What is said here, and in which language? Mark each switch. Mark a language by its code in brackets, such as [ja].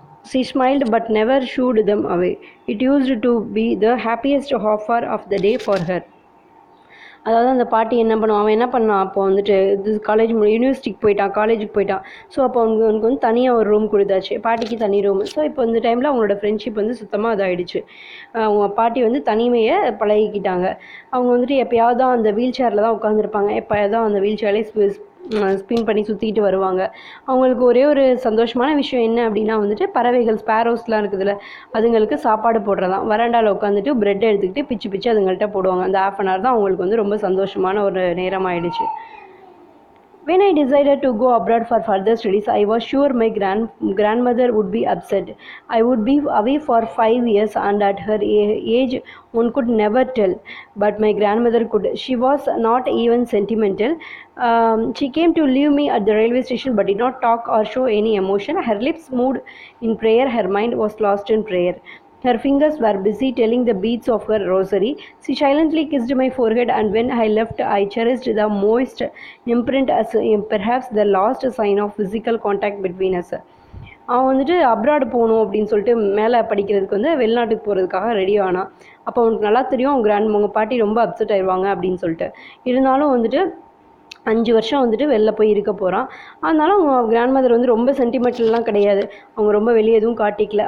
[en] She smiled but never shooed them away. It used to be the happiest hour of the day for her. [ta] அதாவது அந்த பாட்டி என்ன பண்ணுவான், அவன் என்ன பண்ணான், அப்போ வந்துட்டு இது யூனிவர்சிட்டிக்கு போயிட்டான், காலேஜுக்கு போயிட்டான். ஸோ அப்போ அவனுக்கு வந்து தனியாக ஒரு ரூம் கொடுத்தாச்சு, பாட்டிக்கு தனி ரூம். ஸோ இப்போ இந்த டைமில் அவங்களோட ஃப்ரெண்ட்ஷிப் வந்து சுத்தமாக இதாகிடுச்சு. அவங்க பாட்டி வந்து தனிமையை பழகிக்கிட்டாங்க. அவங்க வந்துட்டு எப்போயாவது தான் அந்த வீல் சேரில் தான் உட்காந்துருப்பாங்க, எப்போயாவது தான் அந்த வீல் சேர்லேயே ஸ்பின் பண்ணி சுற்றிக்கிட்டு வருவாங்க. அவங்களுக்கு ஒரே ஒரு சந்தோஷமான விஷயம் என்ன அப்படின்னா வந்துட்டு பறவைகள் ஸ்பேரோஸ்லாம் இருக்குதுல்ல, அதுங்களுக்கு சாப்பாடு போடுறதான். வராண்டாவில் உட்காந்துட்டு பிரெட் எடுத்துக்கிட்டு பிச்சு பிச்சு அதுங்கள்ட்ட போடுவாங்க. அந்த ½ அன் ஹவர் தான் அவங்களுக்கு வந்து ரொம்ப சந்தோஷமான ஒரு நேரம் ஆயிடுச்சு. [en] When I decided to go abroad for further studies, I was sure my grandmother would be upset. I would be away for 5 years, and at her age, one could never tell. But my grandmother could. She was not even sentimental. She came to leave me at the railway station, but did not talk or show any emotion. Her lips moved in prayer. Her mind was lost in prayer. Her fingers were busy telling the beads of her rosary. She silently kissed my forehead, and when I left, I cherished the moist imprint as perhaps the last sign of physical contact between us. [ta] அவன் வந்துட்டு abroad போகணும் அப்படின்னு சொல்லிட்டு மேலே படிக்கிறதுக்கு வந்து வெளிநாட்டுக்கு போகிறதுக்காக ரெடி ஆனான். அப்போ அவனுக்கு நல்லா தெரியும் அவங்க பாட்டி ரொம்ப அப்செட் ஆயிடுவாங்க அப்படின்னு சொல்லிட்டு. இருந்தாலும் வந்துட்டு 5 வருஷம் வந்துட்டு வெளில போய் இருக்க போகிறான். அதனால அவங்க கிராண்ட்மதர் வந்து ரொம்ப சென்டிமெண்டல்லாம் கிடையாது. அவங்க ரொம்ப வெளியே எதுவும் காட்டிக்கல.